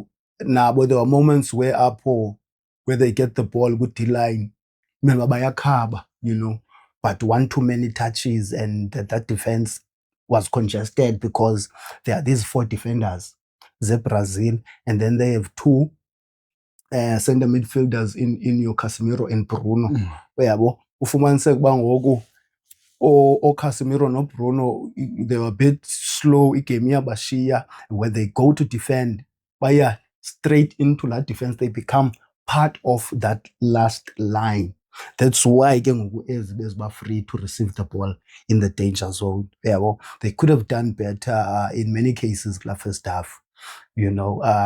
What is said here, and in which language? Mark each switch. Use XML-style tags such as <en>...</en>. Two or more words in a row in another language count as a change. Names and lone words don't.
<en>Now, but there are moments where they get the ball with the line, you know, but one too many touches and that defense was congested because there are these 4 defenders, Brazil, and then they have 2 center midfielders in your Casemiro and Bruno.</en> <xh>Yabo, ufumaniseka ba ngoku o Casemiro no Bruno,</xh> <en>they were a bit slow</en> <xh>igame yabashiya.</xh> <en>When they go to defend, baya straight into that defense, they become part of that last line. That's why is free to receive the ball in the danger zone. They could have done better in many cases the first half, you know.</en>